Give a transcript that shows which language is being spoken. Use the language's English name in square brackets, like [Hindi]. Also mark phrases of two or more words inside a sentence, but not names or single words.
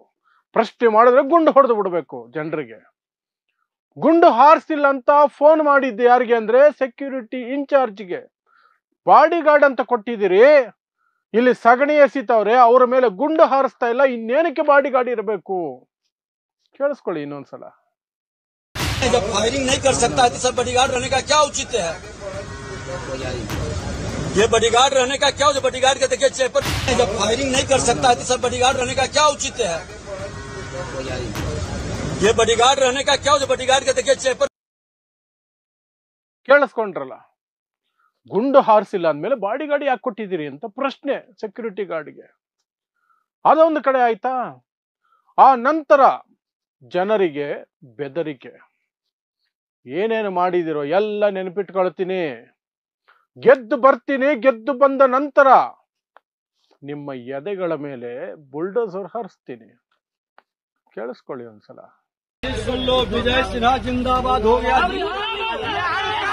[Kannada] ಪ್ರಶ್ನೆ ಮಾಡಿದ್ರೆ ಗುಂಡು ಹೊಡೆದು ಬಿಡ್ಬೇಕು ಜನರಿಗೆ. ಗುಂಡು ಹಾರಿಸಿಲ್ಲ ಅಂತ ಫೋನ್ ಮಾಡಿದ್ದೆ ಯಾರಿಗೆ ಅಂದ್ರೆ [English] security incharge. [Kannada] ಬಾಡಿಗಾರ್ಡ್ ಅಂತ ಕೊಟ್ಟಿದ್ದೀರಿ, ಇಲ್ಲಿ ಸಗಣಿ ಎಸಿತವ್ರೆ, ಅವರ ಮೇಲೆ ಗುಂಡು ಹಾರಿಸ್ತಾ ಇಲ್ಲ, ಇನ್ನೇನಕ್ಕೆ ಬಾಡಿಗಾರ್ಡ್ ಇರಬೇಕು? ಕೇಳಿಸ್ಕೊಳ್ಳಿ ಇನ್ನೊಂದ್ಸಲ. [Hindi] जब फायरिंग नहीं कर सकता है तो सब बॉडीगार्ड रहने का क्या औचित्य है? ये बॉडीगार्ड रहने का क्या? जो बॉडीगार्ड के देखिए चेपर, जब फायरिंग नहीं कर सकता है तो सब बॉडीगार्ड रहने का क्या औचित्य है? ये बॉडीगार्ड रहने का क्या? जो बॉडीगार्ड के देखिए चेपर. [Kannada] ಕೇಳಿಸ್ಕೊಂಡ್ರಲ್ಲ, ಗುಂಡು ಹಾರಿಸಿಲ್ಲ ಅಂದ್ಮೇಲೆ ಬಾಡಿಗಾರ್ಡ್ ಯಾಕೆ ಕೊಟ್ಟಿದ್ದೀರಿ ಅಂತ ಪ್ರಶ್ನೆ [English] security guard. [Kannada] ಅದೊಂದು ಕಡೆ ಆಯ್ತಾ. ಆ ನಂತರ ಜನರಿಗೆ ಬೆದರಿಕೆ. ಏನೇನು ಮಾಡಿದಿರೋ ಎಲ್ಲ ನೆನಪಿಟ್ಕೊಳ್ತೀನಿ, ಗೆದ್ದು ಬರ್ತೀನಿ, ಗೆದ್ದು ಬಂದ ನಂತರ ನಿಮ್ಮ ಎದೆಗಳ ಮೇಲೆ ಬುಲ್ಡೋಸರ್ ಹರಿಸ್ತೀನಿ. ಕೇಳಿಸ್ಕೊಳ್ಳಿ ಒಂದ್ಸಲ. [Hindi] सुन लो, विजय सिन्हा जिंदाबाद हो गया।